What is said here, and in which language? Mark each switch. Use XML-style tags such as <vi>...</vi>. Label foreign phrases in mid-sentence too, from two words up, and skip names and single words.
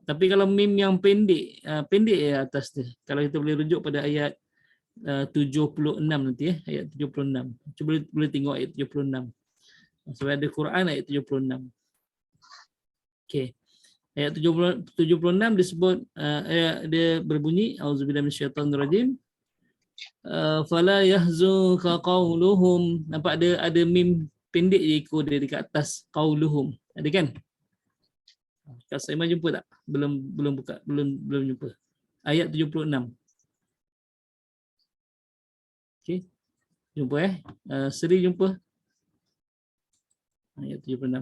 <ms>Tapi kalau mim yang pendek, pendek atas dia. Kalau kita boleh rujuk pada ayat 76 nanti ayat 76. Cuba boleh tengok ayat 76. Sebab ada Quran ayat 76. Okey. Ayat 76 disebut dia berbunyi</ms> <ar>أعوذ بالله من الشيطان الرجيم. فلا يحزنك قولهم.</ar> <ms>Nampak ada mim pendek je ikut dia dekat atas qauluhum. Ada kan? Kak Saimah jumpa tak? Belum buka, belum jumpa. Ayat 76. Okey. Jumpa Seri jumpa. Ayat 76.</ms>